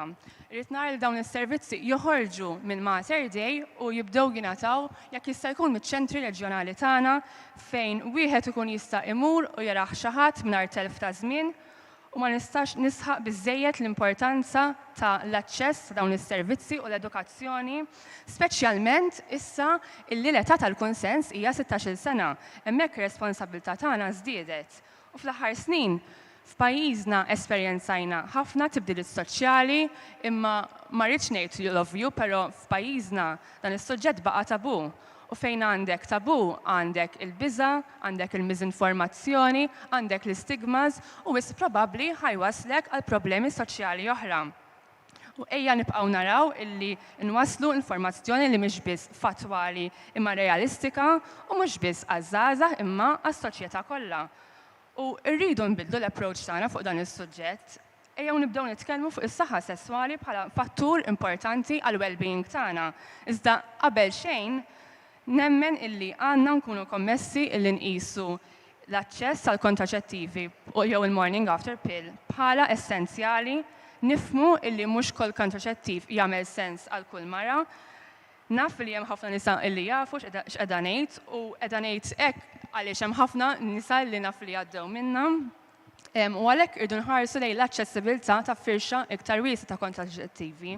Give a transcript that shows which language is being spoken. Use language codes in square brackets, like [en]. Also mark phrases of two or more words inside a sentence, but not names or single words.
[mt] Irrid nara li dawn is-servizzi joħorġu minn Mater Dei u jibdew jingħataw jekk jista' jkun miċ-ċentri reġjonali tagħna fejn wieħed ikun jista' imur u jaraħ xi ħadd mingħajr telf ta' żmien u ma nistax nisħaq biżżejjed l-importanza ta' l-aċċess ta' dawn is-servizzi u l-edukazzjoni, speċjalment issa illi l-età tal-kunsens hija 16-il sena, hemmhekk ir-responsabilità tagħna żdiedet. U fl-aħħar snin f'pajjiżna esperjenzajna ħafna tibdiliet soċjali, imma ma rridx ngħid [en] you love you, [mt] però f'pajjiżna dan is-suġġett baqa' tabu. U fejn għandek tabu, għandek il-biża', għandek il-miżinformazzjoni, għandek l-istigmas u wis probabbli ħajwaslek għal problemi soċjali oħra. U ejja nibqgħu naraw illi nwasslu informazzjoni li mhix biss fatwali imma realistika u mhux biss għaż-żgħażagħ imma għas-soċjetà kollha. U rridu nbidlu l-approach tagħna fuq dan is-suġġett. Ejjew nibdew nitkellmu fuq is-saħħa sesswali bħala fattur importanti għal well-being tagħna. Iżda qabel xejn nemmen illi għandna nkunu kommessi illi nqisu l-aċċess għal kontraċettivi u jew il- [en] morning after pill [mt] bħala essenzjali, nifhmu illi mhux kull kontraċettiv jagħmel sens għal kull mara. Naf li hemm ħafna nisa illi jafu x'qiegħda ngħid u qiegħda ngħid hekk għaliex hemm ħafna nisa li naf li għaddew minnha. U għalhekk irdu nħarsu lejn l-aċċessibilità ta' firxa iktar wiesa ta' kontraċettivi.